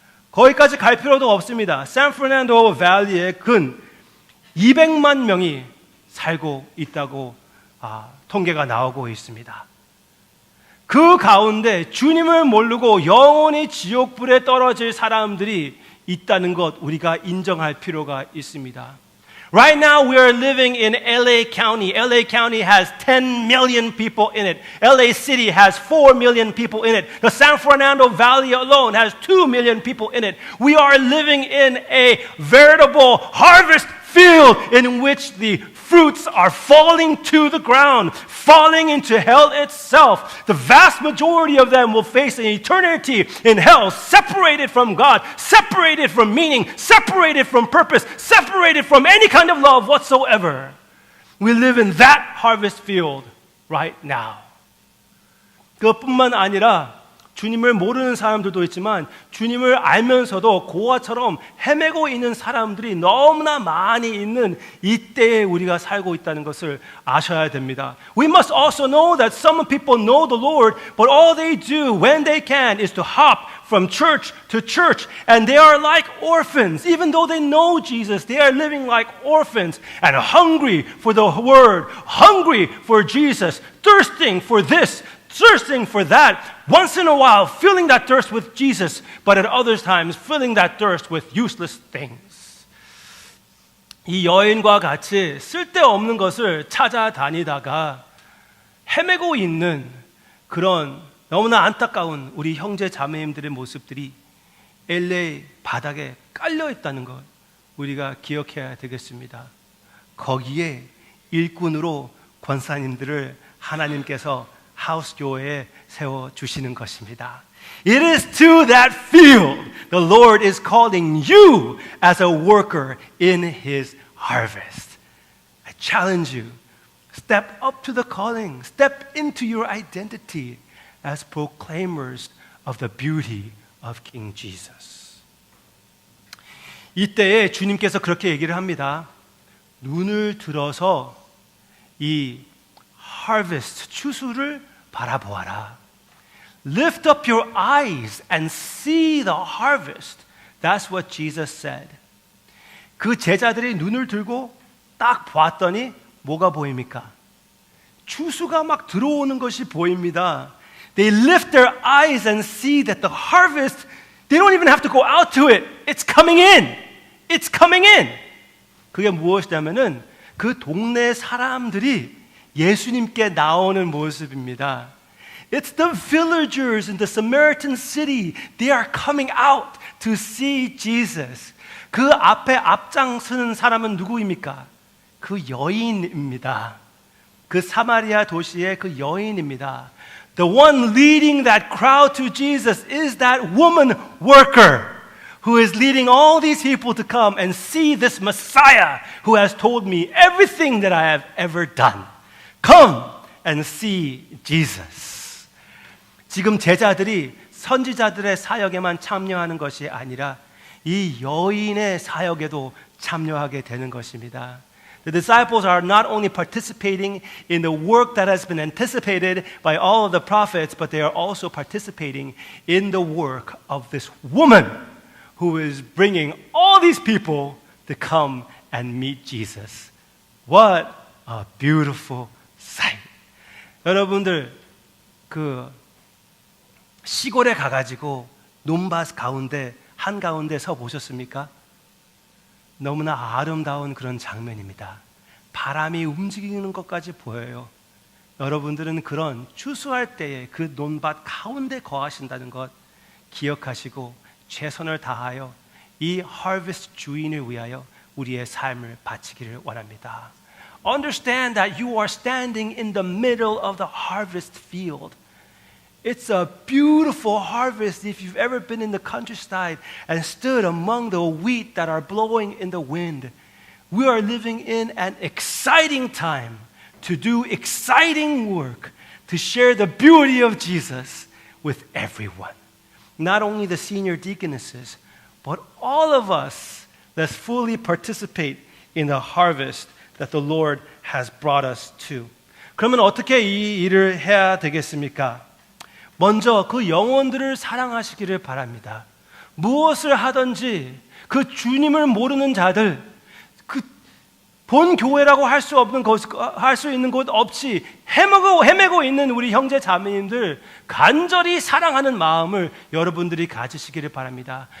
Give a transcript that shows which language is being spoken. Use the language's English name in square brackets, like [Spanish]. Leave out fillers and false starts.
[Korean] 거기까지 갈 필요도 없습니다. 샌프란시스코 밸리에 근 200만 명이 살고 있다고 통계가 나오고 있습니다. 그 가운데 주님을 모르고 영원히 지옥불에 떨어질 사람들이 있다는 것 우리가 인정할 필요가 있습니다. [English] Right now we are living in LA County. LA County has 10 million people in it. LA City has 4 million people in it. The San Fernando Valley alone has 2 million people in it. We are living in a veritable harvest field in which the fruits are falling to the ground, falling into hell itself. The vast majority of them will face an eternity in hell, separated from God, separated from meaning, separated from purpose, separated from any kind of love whatsoever. We live in that harvest field right now. [Korean] 그것뿐만 아니라 주님을 모르는 사람들도 있지만 주님을 알면서도 고아처럼 헤매고 있는 사람들이 너무나 많이 있는 이때에 우리가 살고 있다는 것을 아셔야 됩니다. [English] We must also know that some people know the Lord, but all they do when they can is to hop from church to church, and they are like orphans. Even though they know Jesus, they are living like orphans and hungry for the word, hungry for Jesus, thirsting for this, thirsting for that. Once in a while, filling that thirst with Jesus, but at other times, filling that thirst with useless things. [Korean] 이 여인과 같이 쓸데없는 것을 찾아다니다가 헤매고 있는 그런 너무나 안타까운 우리 형제 자매님들의 모습들이 LA 바닥에 깔려 있다는 것 우리가 기억해야 되겠습니다. 거기에 일꾼으로 권사님들을 하나님께서 하우스 교회에 세워주시는 것입니다. [English] It is to that field the Lord is calling you as a worker in His harvest. I challenge you, step up to the calling, step into your identity as proclaimers of the beauty of King Jesus. [Korean] 이때에 주님께서 그렇게 얘기를 합니다. 눈을 들어서 이 harvest, 추수를 바라보아라. [English] Lift up your eyes and see the harvest. That's what Jesus said. [Korean] 그 제자들이 눈을 들고 딱 봤더니 뭐가 보입니까? 추수가 막 들어오는 것이 보입니다. [English] They lift their eyes and see that the harvest, they don't even have to go out to it. It's coming in. It's coming in. [Korean] 그게 무엇이냐면은 그 동네 사람들이 예수님께 나오는 모습입니다. [English] It's the villagers in the Samaritan city. They are coming out to see Jesus. [Korean] 그 앞에 앞장서는 사람은 누구입니까? 그 여인입니다. 그 사마리아 도시의 그 여인입니다. [English] The one leading that crowd to Jesus is that woman worker who is leading all these people to come and see this Messiah who has told me everything that I have ever done. Come and see Jesus. [Korean] 지금 제자들이 선지자들의 사역에만 참여하는 것이 아니라 이 여인의 사역에도 참여하게 되는 것입니다. [English] The disciples are not only participating in the work that has been anticipated by all of the prophets, but they are also participating in the work of this woman who is bringing all these people to come and meet Jesus. What a beautiful sight. [Korean] 여러분들 그 시골에 가가지고 논밭 가운데 한가운데 서 보셨습니까? 너무나 아름다운 그런 장면입니다. 바람이 움직이는 것까지 보여요. 여러분들은 그런 추수할 때에 그 논밭 가운데 거하신다는 것 기억하시고 최선을 다하여 이 harvest 주인을 위하여 우리의 삶을 바치기를 원합니다. [English] Understand that you are standing in the middle of the harvest field. It's a beautiful harvest if you've ever been in the countryside and stood among the wheat that are blowing in the wind. We are living in an exciting time to do exciting work, to share the beauty of Jesus with everyone. Not only the senior deaconesses, but all of us, let's fully participate in the harvest that the Lord has brought us to. [Korean] 그러면 어떻게 이 일을 해야 되겠습니까? 먼저 그 영혼들을 사랑하시기를 바랍니다. 무엇을 하든지 그 주님을 모르는 자들, 그 본 교회라고 할 수 있는 곳 없이 헤매고 있는 우리 형제 자매님들 간절히 사랑하는 마음을 여러분들이 가지시기를 바랍니다.